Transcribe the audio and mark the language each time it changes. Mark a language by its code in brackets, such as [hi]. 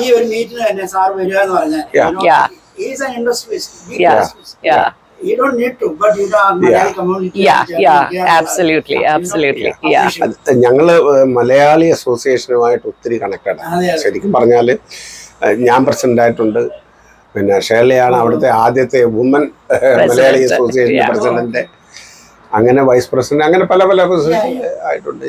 [ml] ഈ ഒരു മീറ്റിന് തന്നെ സാർ വരിക എന്ന് പറഞ്ഞാൽ [en] Yeah. he is an industrialist, big Yeah. industrialist. Yeah. You don't need to, but you know, Malayali community. Absolutely. Yeah. [ml] ഞങ്ങള് മലയാളി അസോസിയേഷനുമായിട്ട് ഒത്തിരി കണക്റ്റഡാണ്. ശരിക്കും പറഞ്ഞാല് ഞാൻ പ്രസിഡന്റ് ആയിട്ടുണ്ട്. പിന്നെ ഷേർലിയാണ് അവിടുത്തെ ആദ്യത്തെ വുമൻ മലയാളി അസോസിയേഷൻ പ്രസിഡന്റ്, അങ്ങനെ വൈസ് പ്രസിഡന്റ്, അങ്ങനെ പല പ്രസിഡന്റ് ആയിട്ടുണ്ട്.